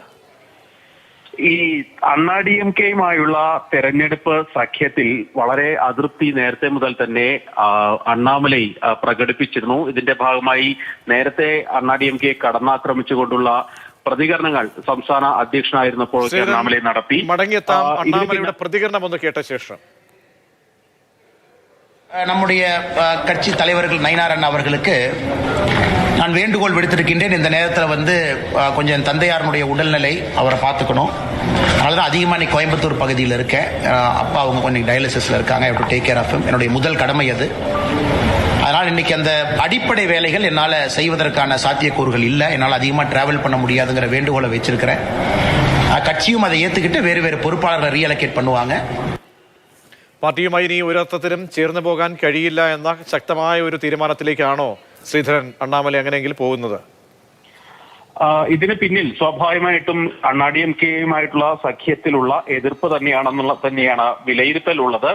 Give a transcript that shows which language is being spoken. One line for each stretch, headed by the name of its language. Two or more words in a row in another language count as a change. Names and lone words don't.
Malayalam: ഈ അണ്ണാ-ഡി.എം.കെയുമായുള്ള തെരഞ്ഞെടുപ്പ് സഖ്യത്തിൽ വളരെ അതൃപ്തി നേരത്തെ മുതൽ തന്നെ അണ്ണാമലൈ പ്രകടിപ്പിച്ചിരുന്നു. ഇതിന്റെ ഭാഗമായി നേരത്തെ അണ്ണാ-ഡി.എം.കെ കടന്നാക്രമിച്ചുകൊണ്ടുള്ള പ്രതികരണങ്ങൾ സംസ്ഥാന അധ്യക്ഷനായിരുന്നപ്പോൾ അണ്ണാമലൈ നടത്തി. മടങ്ങിയെത്താം. അണ്ണാമലൈയുടെ പ്രതികരണം ഒന്ന് കേട്ട ശേഷം.
Tamil: நம்முடைய கட்சி தலைவர்கள் நயினார் அண்ணா அவர்களுக்கு நான் வேண்டுகோள் விடுத்திருக்கின்றேன். இந்த நேரத்தில் கொஞ்சம் என் தந்தையாருடைய உடல்நிலை அவரை பார்த்துக்கணும். அதனால தான் அதிகமாக நீ கோயம்புத்தூர் பகுதியில் இருக்கேன். அப்பா அவங்க கொஞ்சம் டயாலிசிஸில் இருக்காங்க.
English: I have to take care of him.
Tamil: என்னுடைய முதல் கடமை அது. அதனால் இன்னைக்கு அந்த அடிப்படை வேலைகள் என்னால் செய்வதற்கான சாத்தியக்கூறுகள் இல்லை. என்னால் அதிகமாக டிராவல் பண்ண முடியாதுங்கிற வேண்டுகோளை வச்சிருக்கிறேன். கட்சியும் அதை ஏற்றுக்கிட்டு வேறு வேறு பொறுப்பாளர்களை ரீஅலோகேட் பண்ணுவாங்க.
Malayalam: പാർട്ടിയുമായി ഇനി ഒരർത്ഥത്തിലും ചേർന്ന് പോകാൻ കഴിയില്ല എന്ന ശക്തമായ ഒരു തീരുമാനത്തിലേക്കാണോ ശ്രീധരൻ അണ്ണാമലൈ അങ്ങനെയെങ്കിലും പോകുന്നത്? ഇതിന് പിന്നിൽ സ്വാഭാവികമായിട്ടും അണ്ണാ-ഡി.എം.കെയുമായിട്ടുള്ള സഖ്യത്തിലുള്ള എതിർപ്പ് തന്നെയാണ് വിലയിരുത്തലുള്ളത്.